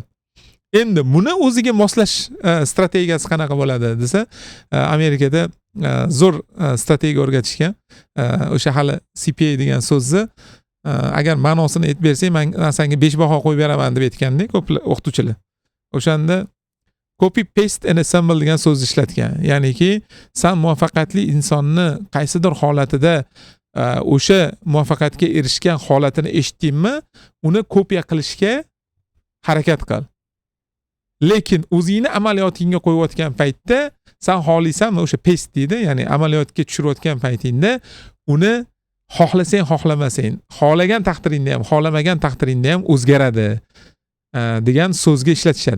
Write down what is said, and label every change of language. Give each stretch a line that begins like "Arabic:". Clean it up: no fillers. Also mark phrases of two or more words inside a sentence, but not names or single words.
Uzbek: Endi buni o'ziga moslash strategiyasi qanaqa bo'ladi desa, Amerikada zo'r strategiya o'rgatishgan. O'sha hali CPA degan so'zni agar ma'nosini aytib bersang, men senga 5 baho qo'yib beraman deb aytganda ko'p o'qituvchilar. O'shanda
English: copy paste and assemble
Uzbek: degan so'zni ishlatgan. Ya'niki sen muvaffaqiyatli insonni qaysidir holatida o'sha muvaffaqiyatga erishgan holatini eshitdingmi, uni kopiya qilishga harakat qil. Lekin o'zingni amaliyotingga qo'yayotgan paytda sen xohlaysanmi o'sha paste deydi, ya'ni amaliyotga tushirayotgan paytingda uni xohlasang, xohlamasang, xohlagan taqdiringda ham, xohlamagan taqdiringda ham o'zgaradi degan so'zga ishlatishadi.